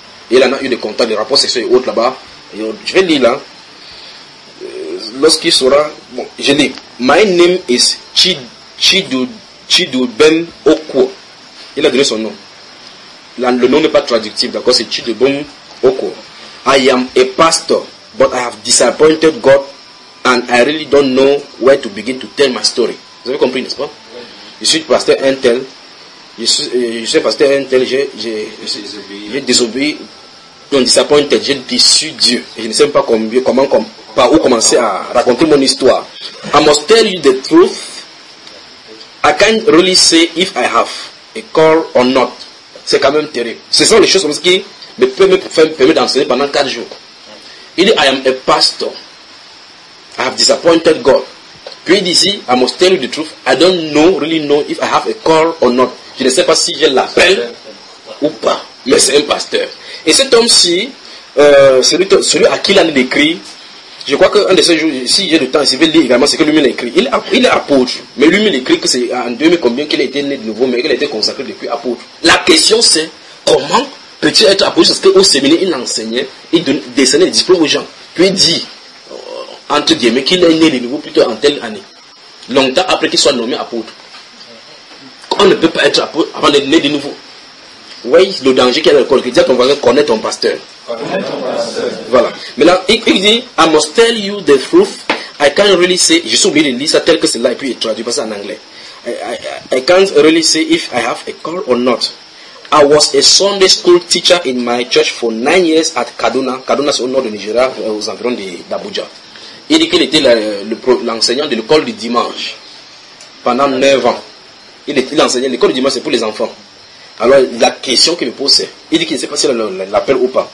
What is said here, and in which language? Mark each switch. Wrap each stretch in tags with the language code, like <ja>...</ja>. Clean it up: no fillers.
<fr>Et il en a eu des contacts, des rapports sexuels et autres là-bas. Je vais lire là. Lorsqu'il saura, bon, je lis.</fr> <en>My name is Chidu Ben Okwo.</en> <fr>Il a donné son nom. Le nom n'est pas traductif, d'accord, c'est Chidu Ben Okwo.</fr> <en>I am a pastor, but I have disappointed God, and I really don't know where to begin to tell my story.</en> <fr>Vous avez compris, n'est-ce pas? Je suis pasteur un tel. Je suis pasteur un tel. J'ai désobéi. Donc, disappointed. J'ai déçu Dieu. Et je ne sais pas par où commencer à raconter mon histoire.</fr> <en>I must tell you the truth. I can't really say if I have a call or not.</en> <fr>C'est quand même terrible. Ce sont les choses comme ce qui me permet d'enseigner pendant 4 jours. Il dit,</fr> <en>I am a pastor. I have disappointed God.</en> <fr>Puis il dit ici,</fr> <en>I must tell you the truth. I don't know, really know if I have a call or not.</en> <fr>Je ne sais pas si j'ai l'appel ou pas. Mais c'est un pasteur. Et cet homme-ci, celui à qui il a écrit, je crois qu'un de ces jours, si j'ai le temps, je vais lire également ce que lui-même a écrit. Il est apôtre. Mais lui-même écrit que c'est en 2000 combien qu'il a été né de nouveau, mais qu'il a été consacré depuis apôtre. La question c'est, comment peut-il être apôtre? Parce qu'au séminaire, il enseignait, il dessinait des diplômes aux gens. Puis il dit, entre guillemets, qu'il est né de nouveau plutôt en telle année. Longtemps après qu'il soit nommé apôtre. On ne peut pas être apôtre avant d'être né de nouveau. Oui, le danger qu'il y a dans le corps, il dit à ton voisin, connais ton pasteur. Voilà. Maintenant, il dit,</fr> <en>I must tell you the truth. I can't really say,</en> <fr>j'ai oublié de lire ça tel que c'est là et puis il traduit pas ça en anglais.</fr> <en>I can't really say if I have a call or not. I was a Sunday school teacher in my church for 9 years at Kaduna.</en> <fr>Kaduna, c'est au nord de Nigeria, aux environs d'Abuja. Il dit qu'il était l'enseignant de l'école du dimanche pendant 9 ans. Il enseignait l'école du dimanche, c'est pour les enfants. Alors, la question qu'il me pose, c'est, il dit qu'il ne sait pas si il l'appelle ou pas.</fr>